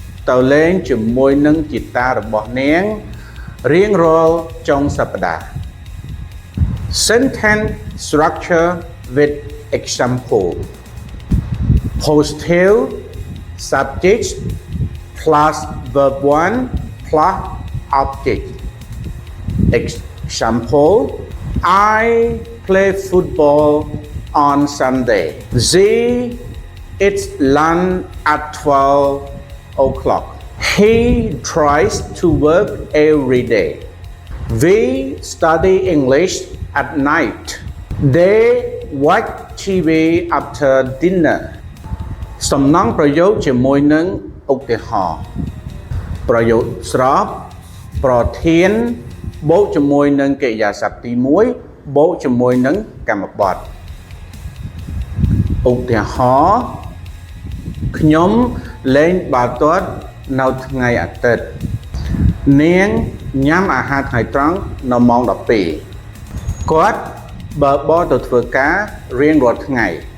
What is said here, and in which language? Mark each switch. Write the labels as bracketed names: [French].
[Khmer] ទៅលេងជាមួយនឹងជីតារបស់នាងរៀងរាល់ចុងសប្តាហ៍ [English] Sentence structure with example Positive subject plus verb 1 plus object Example I play football on Sunday. She eats lunch at 12 o'clock. He tries to work every day. We study English at night. They watch TV after dinner. [Khmer] សំណង់ប្រយោគជាមួយនឹងឧទាហរណ៍ប្រយោគស្របប្រធានបូកជាមួយនឹងកិរិយាសព្ទទី1បូកជាមួយនឹងកម្មបទ ឧទាហរណ៍ខ្ញុំលេងបាល់ទាត់នៅថ្ងៃអាទិត្យនាងញ៉ាំអាហារថ្ងៃត្រង់នៅម៉ោង 12 គាត់បើបរទៅធ្វើការរៀងរាល់ថ្ងៃ